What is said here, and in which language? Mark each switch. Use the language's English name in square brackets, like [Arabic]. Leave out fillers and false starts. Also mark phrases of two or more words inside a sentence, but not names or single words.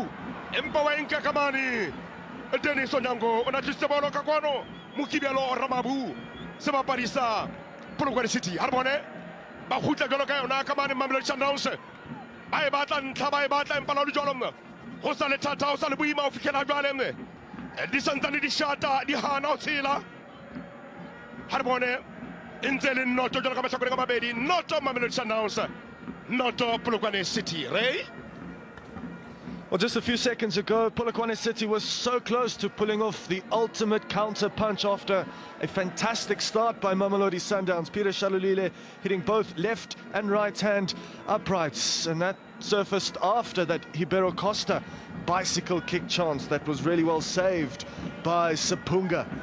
[Southern Sotho] empa wa enka ka mane Dennis Onyango ona tlisa bolo ka kwano Mokibelo Ramabu se bapadi sa Polokwane City Harbone ba khutla jwalo ka yona ka mane Mamelodi Sundowns ba e batla ntlha ba e batla empa la di jwalo ho sa le thata ho sa le boima ho fitlhela jwale di santsane di shata di hana ho tshela Harbone ntse le noto jwalo ka mahlakore ka mabedi noto Mamelodi Sundowns noto Polokwane City Ray. [English] Well, just a few seconds ago, Polokwane City was so close to pulling off the ultimate counter punch after a fantastic start by Mamelodi Sundowns. Peter Shalulile hitting both left and right hand uprights, and that surfaced after that Ibero Costa bicycle kick chance that was really well saved by Sapunga.